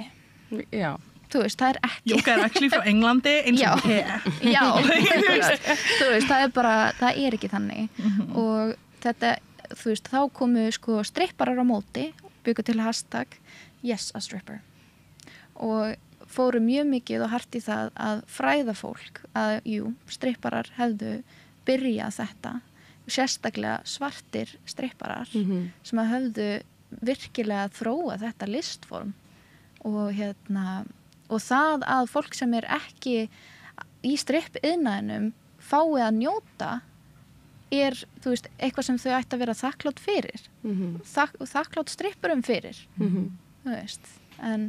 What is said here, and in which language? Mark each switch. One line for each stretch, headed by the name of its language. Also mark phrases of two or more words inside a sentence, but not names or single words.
Icelandic: Já. Þú veist, það er ekki. Jóga er ekki frá Englandi eins og Já, þú veist, það er bara, það er ekki þannig. Og þetta, þú veist, þá komu sko stripparar á móti, byggu til
English: hashtag yes a stripper.
Icelandic: Og fóru mjög mikið og hart í það að fræða fólk að, jú, stripparar hefðu byrjað þetta, sérstaklega svartir stripparar sem að höfðu virkilega þróað þetta listform og og það að fólk sem er ekki í strippiðnaðinum fái að njóta er, þú veist, eitthvað sem þau ætti að vera þakklátt fyrir þakklátt strippurum fyrir þú veist, en